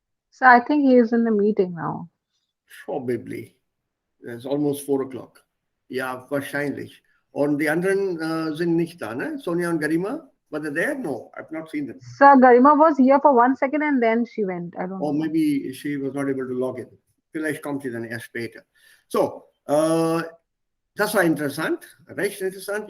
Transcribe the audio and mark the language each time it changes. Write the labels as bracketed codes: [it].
[en] So I think he is in the meeting now. Probably. It's almost 4 o'clock. [de] Ja, wahrscheinlich. Und die anderen sind nicht da, ne? [en] Sonja und Garima? Were they there? No, I've not seen them. So Garima was here for 1 second and then she went. I don't Or know. maybe she was not able to log in. [de] Vielleicht kommt sie dann erst später. So, das war interessant, recht interessant.